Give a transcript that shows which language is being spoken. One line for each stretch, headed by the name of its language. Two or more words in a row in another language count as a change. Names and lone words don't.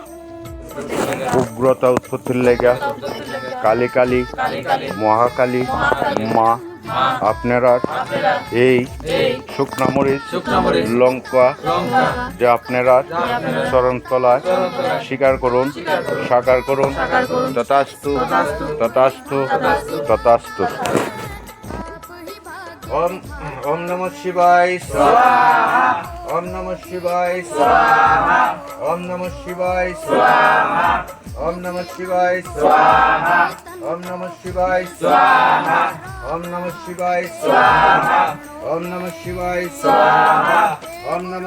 Bangla: উগ্রতা উৎপত্তির লেগা কালী কালী মহাকালী মা আপনারা এই শুকনামরিচ লঙ্কা যে আপনারা চরণতলায় স্বীকার করুন, সাকার করুন। তথাস্তু, তথাস্তু, তথাস্তু।
Sanskrit: ওম ওম নমঃ শিবায় স্বাহা, ওম নমঃ শিবায় স্বাহা, ওম নমঃ শিবায় স্বাহা, ওম নমঃ শিবায় স্বাহা, ওম নমঃ শিবায় স্বাহা, ওম নমঃ শিবায় স্বাহা, ওম নমঃ শিবায় স্বাহা, ওম নমঃ